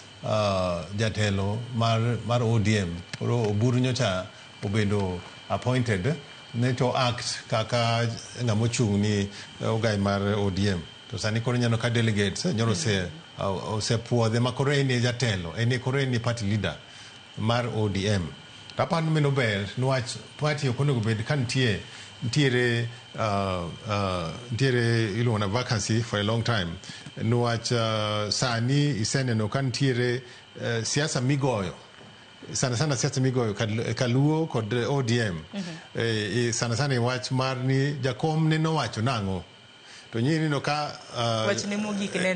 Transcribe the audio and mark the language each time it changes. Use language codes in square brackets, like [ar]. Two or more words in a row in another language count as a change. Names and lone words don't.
[luo] jatelo mar ODM koro oburu nyocha obedo appointed ne [en] to act [luo] kaka ng'amo chung' ni ogai mar ODM to sani koro nyano ka delegates nyoro se puodhe makoro eni jatelo eni koro eni [en] party leader [luo] mar ODM tapano meno ber niwach party okonego bed ka nitiere iluongo na [en] vacancy for a long time [luo] niwach sani iseneno ka nitiere siasa migoyo sana siasa migoyo kaluo kod ODM sana wach mar ni jakom ne nowacho nang'o to nyiri no ka wach ne mogik ne